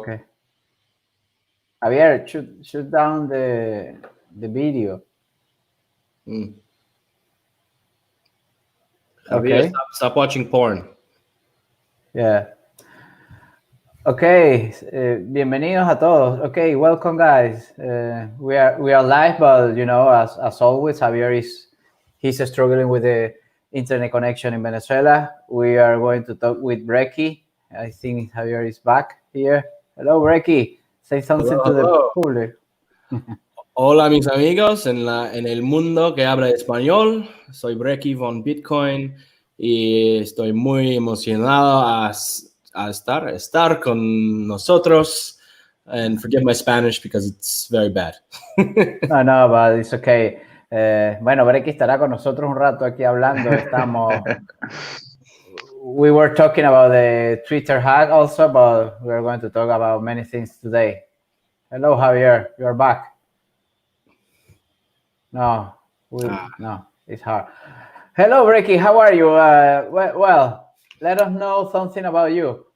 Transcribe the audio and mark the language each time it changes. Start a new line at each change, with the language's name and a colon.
English: Okay. Javier, shoot down the video. Javier, Okay. stop watching porn. Yeah.
Spanish: Okay, bienvenidos a todos.
English: Okay, welcome guys. We are live, but you know, as always, Javier he's struggling with the internet connection in Venezuela. We are going to talk with Brekkie. I think Javier is back here. Hello, Brekkie. Say something to the public.
Spanish: Hola, mis amigos en el mundo que habla español. Soy Brekkie Von Bitcoin y estoy muy emocionado a estar con nosotros.
English: And forgive my Spanish because it's very bad. No, but it's okay.
Spanish: Bueno, Brekkie estará con nosotros un rato aquí hablando.
English: We were talking about the Twitter hack also, but we're going to talk about many things today. Hello, Javier. You're back. No, it's hard. Hello, Brekkie. How are you? Well, let us know something about you.